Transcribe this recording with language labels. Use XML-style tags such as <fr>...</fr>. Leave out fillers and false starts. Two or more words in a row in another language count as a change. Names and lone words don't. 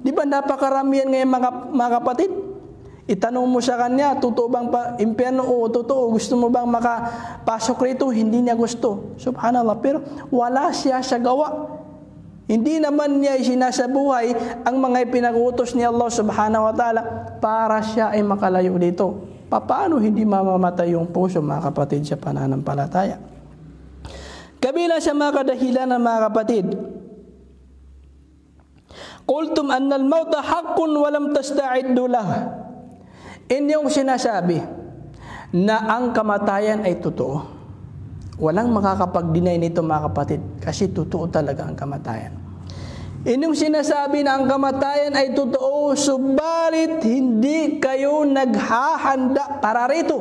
<tl>Di ba napakaramihan ngayon mga kapatid? Itanong mo sa kanya, totoo bang impyerno? Oo, totoo. Gusto mo bang makapasok rito? Hindi niya gusto. Subhanallah. Pero wala siya sa gawa. Hindi naman niya sinasabuhay ang mga ipinagutos ni Allah</tl> <ar>سبحانه وتعالى</ar> <tl>para siya ay makalayo dito. Paano hindi mamamatay yung puso mga kapatid sa pananampalataya? Kabilang sa mga kadahilan ng mga kapatid,</tl> <ar>قلتم أن الموت حق ولم تستعدوا له.</ar> <tl>Inyong sinasabi na ang kamatayan ay totoo. Walang makakapag-deny nito mga kapatid kasi totoo talaga ang kamatayan. Inyong sinasabi na ang kamatayan ay totoo, subalit hindi kayo naghahanda para rito.</tl>